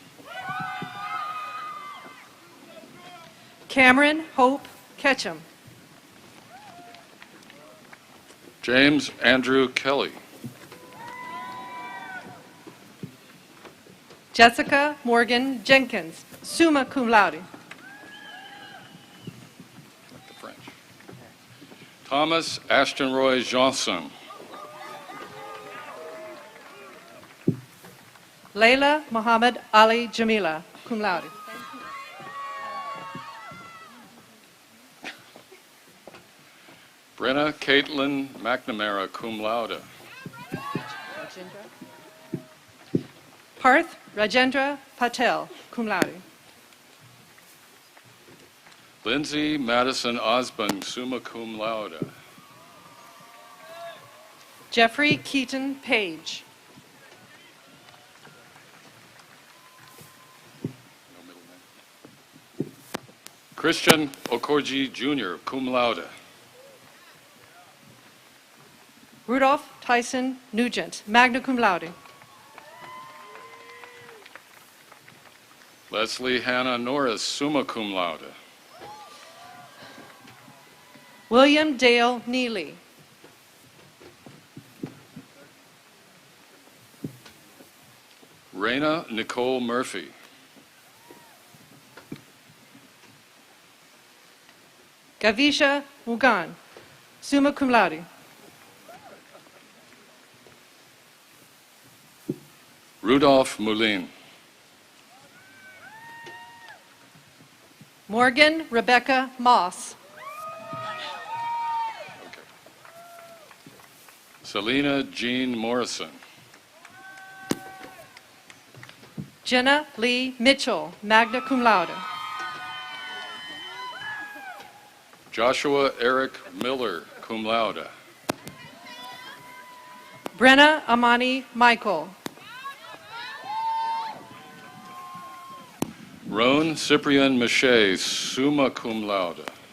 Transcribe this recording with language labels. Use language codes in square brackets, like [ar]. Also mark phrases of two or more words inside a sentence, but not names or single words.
[en] Cameron Hope Ketchum. James Andrew Kelly. Jessica Morgan Jenkins, [la] summa cum laude. [en] Like the French. Thomas Ashton Roy Johnson. Layla Muhammad Ali Jamila, [la] cum laude. [en] Brenna Caitlin McNamara, [la] cum laude. [en] Parth Rajendra Patel, [la] cum laude. [en] Lindsay Madison Osborne, [la] summa cum laude. [en] Jeffrey Keaton Page. No middle name. Christian Okorji Jr., [la] cum laude. [en] Rudolph Tyson Nugent, [la] magna cum laude. [en] Leslie Hannah Norris, [la] summa cum laude. [en] William Dale Neely. Raina Nicole Murphy. Gavisha Mugan, [la] summa cum laude. [en] Rudolph Moulin. Morgan Rebecca Moss. Selena Jean Morrison. Jenna Lee Mitchell, [la] magna cum laude. [en] Joshua Eric Miller, [la] cum laude. [en] Brenna Amani Michael. Roan Cyprian Miche, [la] summa cum laude.